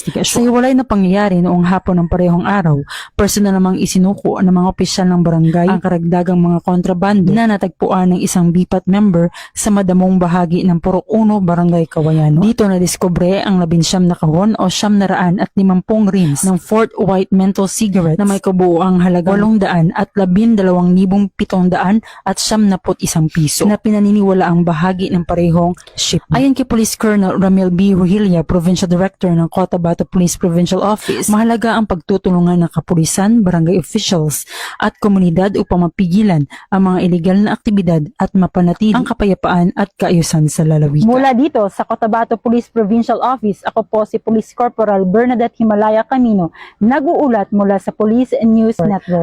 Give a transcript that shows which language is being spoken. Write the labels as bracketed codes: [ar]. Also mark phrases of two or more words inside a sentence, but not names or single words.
[tl] Sa hiwalay na pangyayari noong hapon ng parehong araw, personal namang isinuko ng mga opisyal ng barangay ang karagdagang mga kontrabando na natagpuan ng isang BPAT member sa madamong bahagi ng Purok 1, Barangay Kawayanon. Dito na diskubre ang 19 na kahon o 750 rims ng Fort White menthol cigarette na may kabuuang halagang 800 at 12,700 at 71 piso na pinaniniwala ang bahagi ng parehong shipment. Ayon kay Police Colonel Ramil B. Ruhilia, Provincial Director ng Cotabato Police Provincial Office, mahalaga ang pagtutulungan ng kapulisan, barangay officials at komunidad upang mapigilan ang mga illegal na aktibidad at mapanatili ang kapayapaan at kaayusan sa lalawigan. Mula dito sa Cotabato Police Provincial Office, ako po si Police Corporal Bernadette Himalaya Camino, nag-uulat mula sa Police News Network.